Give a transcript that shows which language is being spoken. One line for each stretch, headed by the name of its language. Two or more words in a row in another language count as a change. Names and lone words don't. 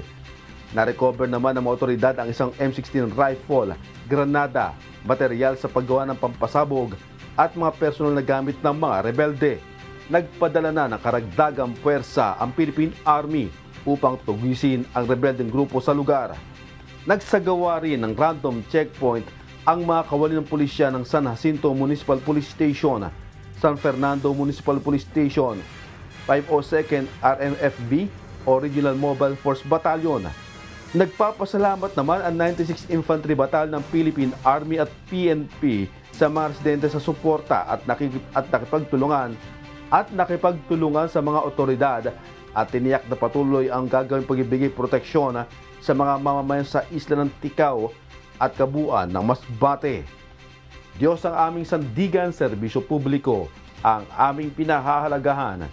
Filipino: Na-recover naman ng mga otoridad ang isang M16 rifle, granada, material sa paggawa ng pampasabog at mga personal na gamit ng mga rebelde. Nagpadala na ng karagdagang puwersa ang Philippine Army upang tugisin ang rebeldeng grupo sa lugar. Nagsagawa rin ng
English: random checkpoint
Filipino: ang mga kawani ng pulisya ng San Jacinto Municipal Police Station, San Fernando Municipal Police Station, 502nd RMFB o Regional Mobile Force Battalion. Nagpapasalamat naman ang 96 Infantry Battalion ng Philippine Army at PNP sa mga residente sa suporta at nakipagtulungan sa mga otoridad at tiniyak na patuloy ang gagawing pagbibigay proteksyon sa mga mamamayan sa isla ng Ticao at kabuuan ng Masbate. Diyos ang aming sandigan, serbisyo publiko, ang aming pinahahalagahan.